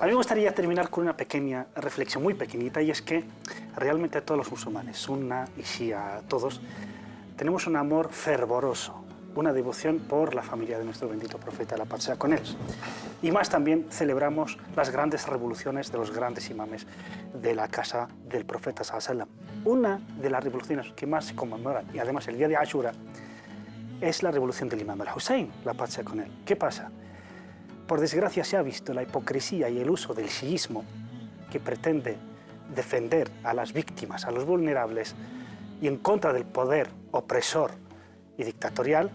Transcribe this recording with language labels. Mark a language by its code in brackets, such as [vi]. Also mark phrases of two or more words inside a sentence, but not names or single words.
[es] A mí me gustaría terminar con una pequeña reflexión, muy pequeñita, y es que realmente todos los musulmanes, sunna y shia, todos, tenemos un amor fervoroso, una devoción por la familia de nuestro bendito profeta, la paz sea con él. Y más también celebramos las grandes revoluciones de los grandes imames de la casa del profeta [ar] صلى الله عليه وسلم. [es] Una de las revoluciones que más se conmemoran, y además el día de Ashura, es la revolución del imam al-Hussein, la paz sea con él. ¿Qué pasa? Por desgracia se ha visto la hipocresía y el uso del chiismo que pretende defender a las víctimas, a los vulnerables, y en contra del poder opresor y dictatorial.